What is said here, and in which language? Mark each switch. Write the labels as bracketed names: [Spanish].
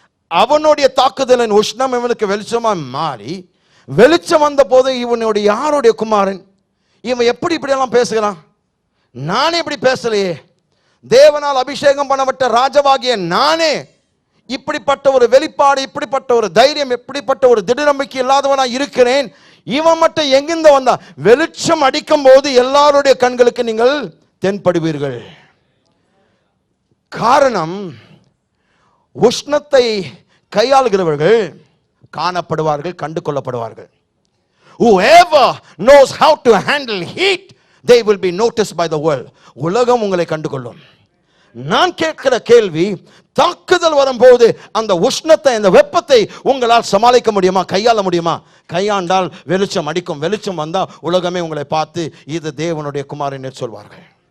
[Tamil] அவனுடைய தாக்குதலின் உஷ்ணம் இவனுக்கு வெளிச்சமாய் மாறி, வெளிச்சம் வந்த போது இவனுடைய யாருடைய குமாரன், இவன் எப்படி இப்படியெல்லாம் பேசுகிறான், நானே இப்படி பேசலையே, தேவனால் அபிஷேகம் பண்ணப்பட்ட ராஜாவாகிய நானே இப்படிப்பட்ட ஒரு வெளிப்பாடு, இப்படிப்பட்ட ஒரு தைரியம், இப்படிப்பட்ட ஒரு திடநம்பிக்கை இல்லாதவனா இருக்கிறேன், இவன் மட்டும் எங்கிருந்து வந்தா? வெளிச்சம் அடிக்கும் போது எல்லாருடைய கண்களுக்கு நீங்கள் தென்படுவீர்கள். காரணம், உஷ்ணத்தை கையாளுகிறவர்கள் காணப்படுவார்கள், கண்டு கொள்ளப்படுவார்கள். [English] Whoever knows how to handle heat, they will be noticed by the world. [Tamil] உலகம் உங்களை கண்டுகொள்ளும். நான் கேட்கிற கேள்வி, தாக்குதல் வரும்போது அந்த உஷ்ணத்தை, அந்த வெப்பத்தை உங்களால் சமாளிக்க முடியுமா, கையாள முடியுமா? கையாண்டால் வெளிச்சம் அடிக்கும். வெளிச்சம் வந்தால் உலகமே உங்களை பார்த்து இது தேவனுடைய குமாரன் சொல்வார்கள்.